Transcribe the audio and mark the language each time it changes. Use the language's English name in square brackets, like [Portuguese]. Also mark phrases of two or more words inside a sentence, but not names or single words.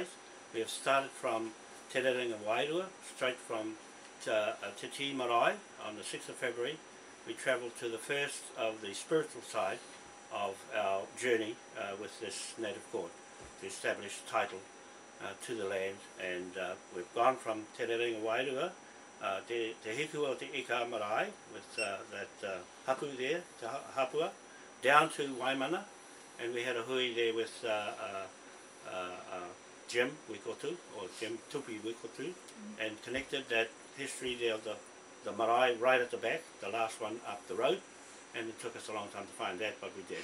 [English] We have started from Te Rerenga Wairua, straight from Te Ti Marae on the 6th of February. We travelled to the first of the spiritual side of our journey with this native court to establish title to the land, and we've gone from Te Rerenga Wairua, Te Hiku o Te Ika Marae with that hapu there, Te Hapua, down to Waimana, and we had a hui there with Jim Wikotu, or Jim Tupi Wikotu, and connected that history there of the marae right at the back, the last one up the road, and it took us a long time to find that, but we did.